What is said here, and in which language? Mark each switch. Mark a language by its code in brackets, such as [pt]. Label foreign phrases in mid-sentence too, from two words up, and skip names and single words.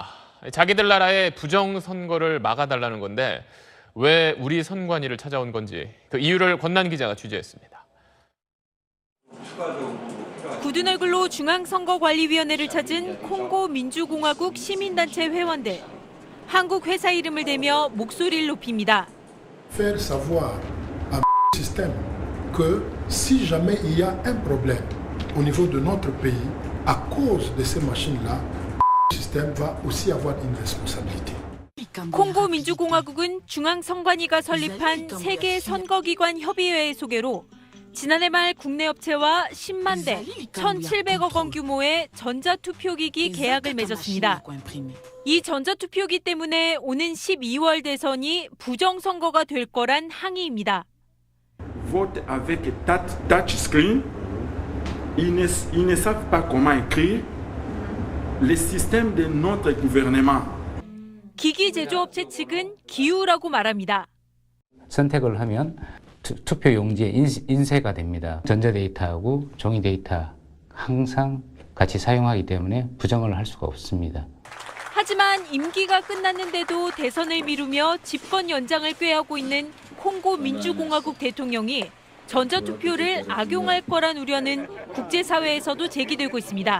[ko] 자기들 나라의 부정선거를 막아달라는 건데 왜 우리 선관위를 찾아온 건지 그 이유를 권난 기자가 취재했습니다. 굳은 얼굴로 중앙선거관리위원회를 찾은 콩고 민주공화국 시민단체 회원들. 한국 회사 이름을 대며 목소리를 높입니다. [fr] Faire savoir à système que si jamais il y a un problème au niveau de notre pays à cause de ces machines-là, le système va aussi avoir une responsabilité. [ko] 콩고 민주공화국은 중앙선관위가 설립한 세계 선거기관 협의회의 소개로 지난해 말 국내 업체와 10만 대, 1,700억 원 규모의 전자투표기기 계약을 맺었습니다. 이 전자투표기 때문에 오는 12월 대선이 부정선거가 될 거란 항의입니다. [fr] Vote avec touchscreen, ils ne savent pas comment écrire le système de notre gouvernement. [ko] 기기 제조업체 측은 기우라고 말합니다. 선택을 하면 투표 용지에 인쇄가 됩니다. 전자데이터하고 종이 데이터 항상 같이 사용하기 때문에 부정을 할 수가 없습니다. 하지만 임기가 끝났는데도 대선을 미루며 집권 연장을 꾀하고 있는 콩고 민주공화국 대통령이 전자투표를 악용할 거란 우려는 국제사회에서도 제기되고 있습니다.